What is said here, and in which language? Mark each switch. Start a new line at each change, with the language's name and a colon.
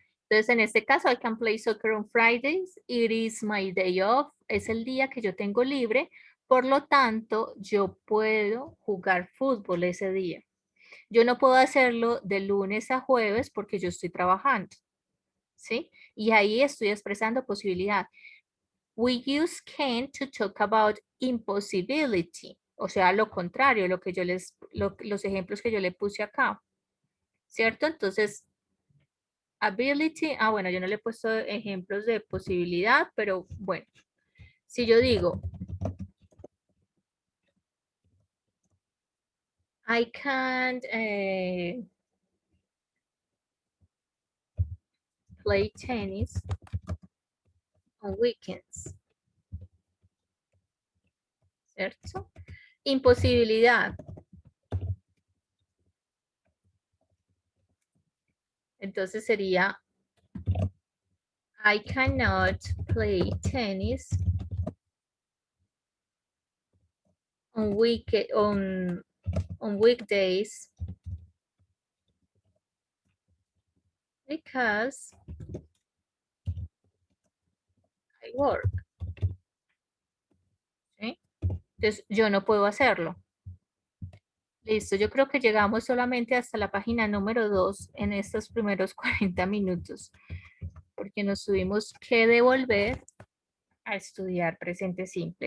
English: Entonces, en este caso, I can play soccer on Fridays. It is my day off.
Spanish: Es el día que yo tengo libre. Por lo tanto, yo puedo jugar fútbol ese día. Yo no puedo hacerlo de lunes a jueves porque yo estoy trabajando, ¿sí? Y ahí estoy expresando posibilidad.
English: We use can to talk about impossibility.
Spanish: O sea, lo contrario, lo que yo los ejemplos que yo le puse acá. ¿Cierto? Entonces, ability, bueno, yo no le he puesto ejemplos de posibilidad, pero bueno, si yo digo,
English: I can't play tennis on weekends.
Spanish: ¿Cierto? Imposibilidad. Entonces sería
English: I cannot play tennis on weekdays because I work.
Spanish: ¿Sí? Entonces, yo no puedo hacerlo. Listo, yo creo que llegamos solamente hasta la página número 2 en estos primeros 40 minutos, porque nos tuvimos que devolver a estudiar presente simple.